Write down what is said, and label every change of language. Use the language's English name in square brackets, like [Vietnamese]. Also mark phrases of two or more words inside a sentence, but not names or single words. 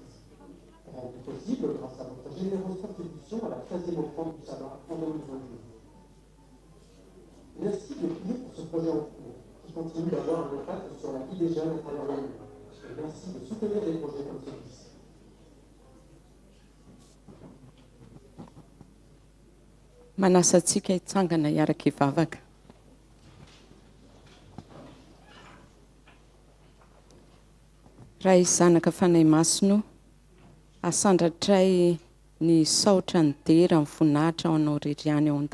[French] Rendu possible grâce à votre généreuse contribution à la 13e offrande du sabbat en 2022. Merci de prier pour ce projet en cours, qui continue d'avoir un impact sur la vie des jeunes à travers le monde. Et merci de soutenir des projets comme celui-ci. [Malagasy] Manasa antsika hitsangana hiaraka hivavaka. raha izanaka fanay masino asandratray ny saotra ny dera amin'ny voninahitra ao anao reriany ao